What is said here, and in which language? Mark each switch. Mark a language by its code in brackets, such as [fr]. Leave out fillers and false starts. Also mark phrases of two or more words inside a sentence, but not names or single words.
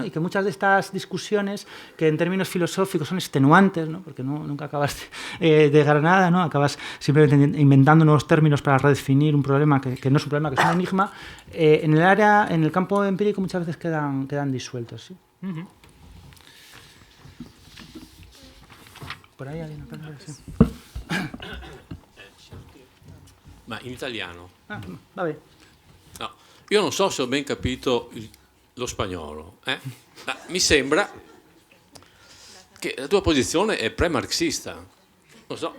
[es] Y que muchas de estas discusiones, que en términos filosóficos son extenuantes, ¿no?, porque nunca acabas de llegar a nada, ¿no?, acabas simplemente inventando nuevos términos para redefinir un problema que no es un problema, que es un enigma, en el campo empírico muchas veces quedan disueltos, ¿sí? Por ahí alguien acá, sí. [it] Ma in italiano? Vabbè. No, io non so se ho ben capito lo spagnolo. Ma mi sembra che la tua posizione è pre-marxista. Non so.